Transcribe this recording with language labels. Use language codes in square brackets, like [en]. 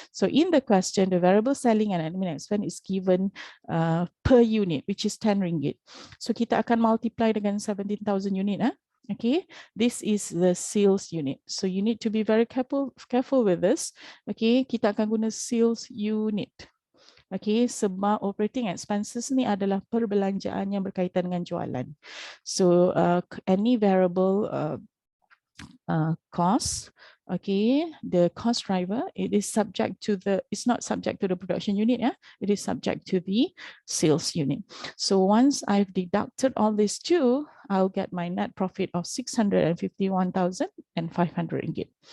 [en] So in the question, the variable selling and admin expense is given per unit, which is 10 ringgit. [ms] So kita akan multiply dengan 17,000 unit. [en] Okay, this is the sales unit. So you need to be very careful with this. [ms] Okay, kita akan guna sales unit. Okay, sebab operating expenses ni adalah perbelanjaan yang berkaitan dengan jualan. [en] So any variable cost, okay, the cost driver, it is subject to the, it's not subject to the production unit, it is subject to the sales unit. So once I've deducted all these two, I'll get my net profit of 651,500 ringgit.